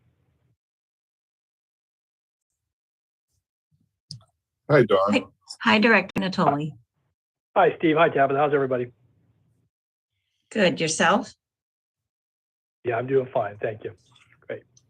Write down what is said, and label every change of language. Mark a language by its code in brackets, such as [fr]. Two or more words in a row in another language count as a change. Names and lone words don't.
[en] Hi, Don. Hi, Director Natoli. Hi, Steve. Hi, Tabitha. How's everybody? Good. Yourself? Yeah, I'm doing fine. Thank you. Great.